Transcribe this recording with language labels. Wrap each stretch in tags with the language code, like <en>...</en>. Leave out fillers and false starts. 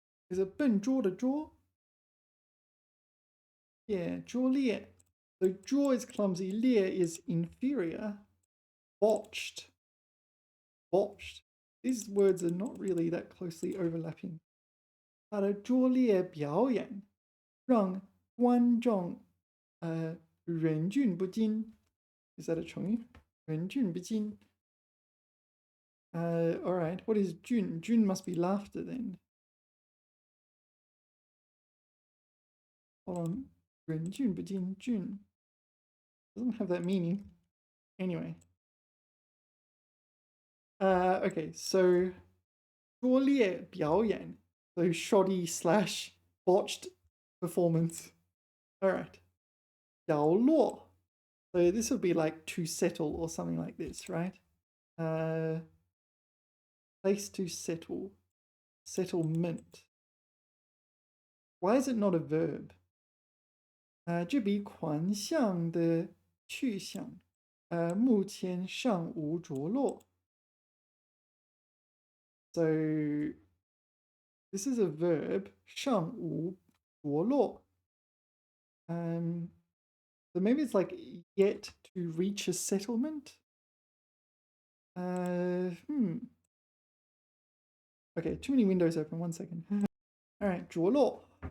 <en>Is it 笨拙的拙? Yeah, 拙劣.So 拙 is clumsy, 劣 is inferior. Botched. Botched. These words are not really that closely overlapping.</en> <zh>他的拙劣表演让观众忍俊不禁.</zh> <en>Is that a 成语?</en> <zh>忍俊不禁.</zh> <en>All right. What is 俊? 俊 must be laughter then. Hold on. 忍俊不禁. 俊 doesn't have that meaning. Anyway. Okay, so</en> <zh>拙劣表演,</zh> <en>so shoddy slash botched performance. All right. 角落. So this would be like to settle or something like this, right? Place to settle. Settlement. Why is it not a verb?</en> <zh>这笔款项的去向目前尚无着落.</zh> <en>So this is a verb,</en> <zh>尚无着落.</zh> <en>So maybe it's like yet to reach a settlement. Okay, too many windows open. 1 second. All right, 着落.</en>